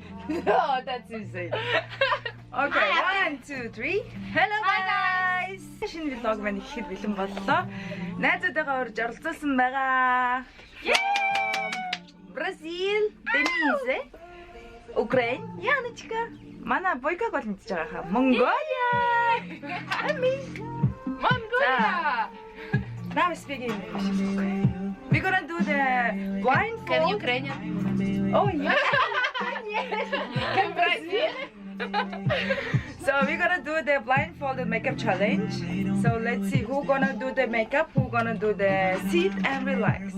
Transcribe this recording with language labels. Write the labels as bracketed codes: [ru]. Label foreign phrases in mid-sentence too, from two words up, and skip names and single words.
[en] Oh, that's insane. Okay, 1, 2, 3. Hello guys! [mn] Шинэ vlog маань ихэд бэлэн боллоо. Найзуудтайгаа урьж оролцуулсан байгаа. Бразил, Denise, Украин, Яночка. Манай Бойкаг бол мэдчихэж байгаа хаа. Mongolia. Ами. Mongolia. [en] Now we're speaking English. We're gonna do the blindfold. Can Ukrainian? Oh yeah. Can Brazil? So we're gonna do the blindfolded makeup challenge. So let's see who gonna do the makeup, who gonna do the sit and relax.